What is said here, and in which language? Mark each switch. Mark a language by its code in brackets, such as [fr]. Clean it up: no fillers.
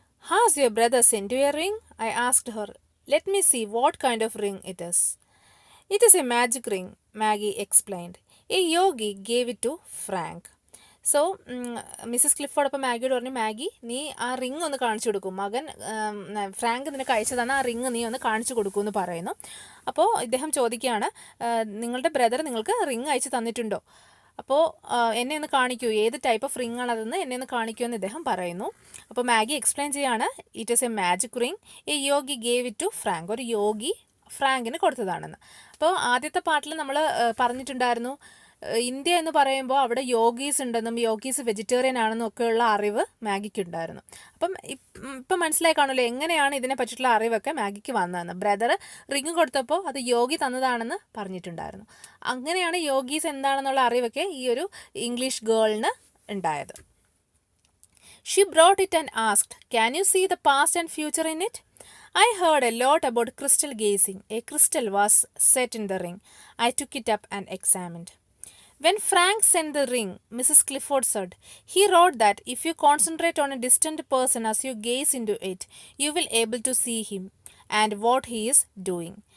[en] "Has your brother sent you a ring?" I asked her. "Let me see what kind of ring it is." "It is a magic ring," Maggie explained. "A yogi gave it to Frank." [ml] So Mrs Clifford അപ്പോൾ മാഗിയോട് പറഞ്ഞു, "Maggi, നീ ആ ring ഒന്ന് കാണിച്ചു കൊടുക്കും. മകൻ Frank നിനക്ക് അയച്ചു തന്ന ആ റിങ് നീ ഒന്ന് കാണിച്ചു കൊടുക്കൂ" എന്ന് പറയുന്നു. അപ്പോൾ ഇദ്ദേഹം ചോദിക്കുകയാണ്, "നിങ്ങളുടെ ബ്രദർ നിങ്ങൾക്ക് റിങ് അയച്ചു തന്നിട്ടുണ്ടോ? അപ്പോൾ എന്നെ ഒന്ന് കാണിക്കൂ, ഏത് ടൈപ്പ് ഓഫ് റിങ് ആണതെന്ന് എന്നെ ഒന്ന് കാണിക്കൂ" എന്ന് ഇദ്ദേഹം പറയുന്നു. അപ്പോൾ മാഗി എക്സ്പ്ലെയിൻ ചെയ്യാണ്, [en] "It is a magic ring. A yogi gave it to Frank." [ml] ഒരു യോഗി ഫ്രാങ്കിന് കൊടുത്തതാണെന്ന്. അപ്പോൾ ആദ്യത്തെ പാർട്ടിൽ നമ്മൾ പറഞ്ഞിട്ടുണ്ടായിരുന്നു, ഇന്ത്യ എന്ന് പറയുമ്പോൾ അവിടെ യോഗീസ് ഉണ്ടെന്നും യോഗീസ് വെജിറ്റേറിയൻ ആണെന്നും ഒക്കെയുള്ള അറിവ് മാഗിക്ക് ഉണ്ടായിരുന്നു. അപ്പം ഇപ്പം മനസ്സിലായി കാണുമല്ലോ എങ്ങനെയാണ് ഇതിനെ പറ്റിയിട്ടുള്ള അറിവൊക്കെ മാഗിക്ക് വന്നതെന്ന്. ബ്രദർ റിങ് കൊടുത്തപ്പോൾ അത് യോഗി തന്നതാണെന്ന് പറഞ്ഞിട്ടുണ്ടായിരുന്നു. അങ്ങനെയാണ് യോഗീസ് എന്താണെന്നുള്ള അറിവൊക്കെ ഈ ഒരു ഇംഗ്ലീഷ് ഗേളിന് ഉണ്ടായത്. [en] She brought it and asked, "Can you see the past and future in it?" I heard a lot about crystal gazing. A crystal was set in the ring. I took it up and examined. When Frank sent the ring, Mrs. Clifford said, "He wrote that if you concentrate on a distant person as you gaze into it, you will able to see him and what he is doing."